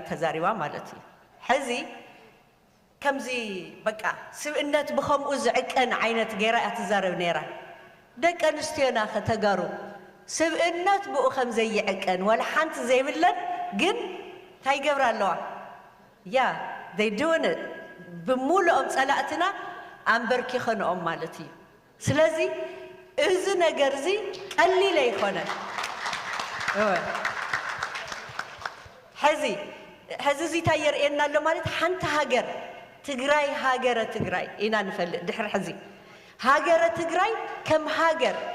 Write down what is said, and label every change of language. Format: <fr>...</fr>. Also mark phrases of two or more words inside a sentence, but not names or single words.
<ti>ተዛሪባ ማለት እዩ ሕዚ ከምዚ በቃ ስብእነት ብከምኡ ዝዕቀን ዓይነት ጌራ እያ ትዛረብ ነይራ ደቂ ኣንስትዮና ከተጋሩ ስብእነት ብኡ ከም ዘይዕቀን ወላ ሓንቲ ዘይብለን ግን እንታይ ገብራ ኣለዋ ያ</ti> <en>they doing it</en> <ti>ብሙሉኦም ጸላእትና ኣንበርኪኸንኦም ማለት እዩ ስለዚ እዚ ነገር እዚ ቀሊል ኣይኮነን ሕዚ እዚ እንታይ የርእየና ኣሎ ማለት ሓንቲ ሃገር ትግራይ ሃገረ ትግራይ ኢና ንፈልጥ ድሕሪ ሕዚ ሃገረ ትግራይ ከም ሃገር</ti>